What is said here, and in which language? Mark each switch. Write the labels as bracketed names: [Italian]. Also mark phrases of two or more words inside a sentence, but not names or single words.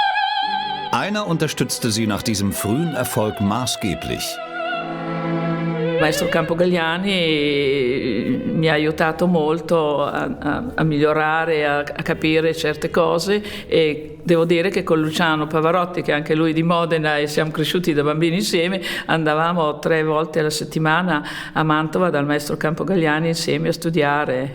[German] Einer unterstützte sie nach diesem frühen Erfolg maßgeblich. [Italian] maestro Campogagliani mi ha aiutato molto a migliorare, a capire certe cose, e devo dire che con Luciano Pavarotti, che anche lui di Modena e siamo cresciuti da bambini insieme, andavamo 3 volte alla settimana a Mantova dal maestro Campogagliani insieme a studiare.